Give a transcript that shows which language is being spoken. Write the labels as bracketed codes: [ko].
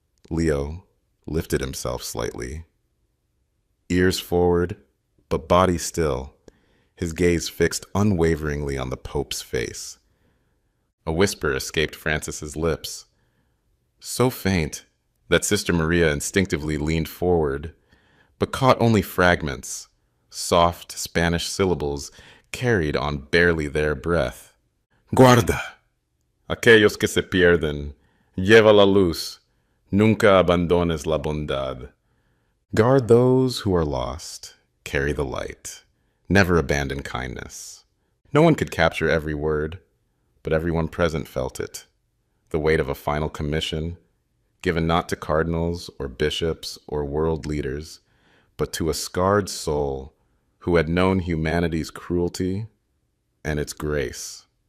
[en] Leo lifted himself slightly, ears forward, but body still, his gaze fixed unwaveringly on the Pope's face. A whisper escaped Francis's lips, so faint that Sister Maria instinctively leaned forward, but caught only fragments, soft Spanish syllables carried on barely their breath. [es] Guarda, aquellos que se pierden, lleva la luz, nunca abandones la bondad. [en] Guard those who are lost, carry the light. Never abandon kindness. No one could capture every word, but everyone present felt it. The weight of a final commission, given not to cardinals or bishops or world leaders, but to a scarred soul who had known humanity's cruelty and its grace.